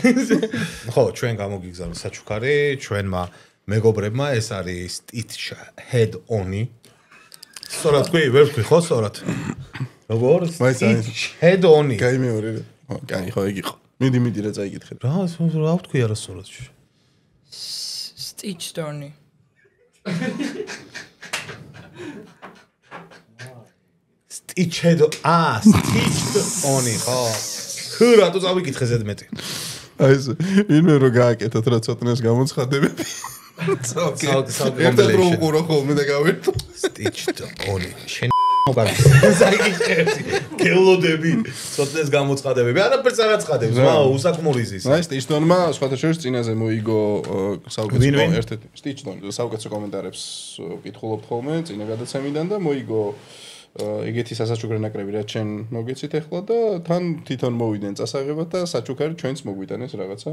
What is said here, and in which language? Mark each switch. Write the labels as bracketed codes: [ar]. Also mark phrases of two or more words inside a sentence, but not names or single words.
[ka] ხო, ჩვენ გამოგიგზავნა საჩუქარი, ჩვენმა მეგობრებმა ეს არის Stitch Head-On-ი. სწორად თქვი, ვერ თქვი ხო სწორად? როგორ? Head-On-ი. კაი მეორე. კაი ხო იგი ხო. მიდი რა წაიკითხე. რა ვთქვი არა სწორად? Stitch-On-ი. Stitch Head-On-ი ხო. ხუ რატო წავიკითხე ზედმეტი? აი ეს ვინმე რო გააკეთოთ რა ცოტნეს გამოცხადებები. ერთად რო უყურო ხოლმე და გავერთო. Stitch-On-ი. შენ მოგარს. ზაიკითხები. გელოდები, ცოტნეს გამოცხადებები. არაფერს არ აცხადებს, უსაქმური ზის. აი Stitch-On-მა სხვათა შორის წინაზე მოიგო საუკეთესო ერთ-ერთი Stitch-On საუკეთესო კომენტარებს ვკითხულობთ ხოლმე წინა გადაცემიდან და მოიგო ეგეთი სასაჩუქრე ნაკრები რაც ჩვენ მოგეცით ახლა და თან თვითონ მოვიდნენ წასაღებად და საჩუქარი ჩვენც მოგვიტანეს რაღაცა.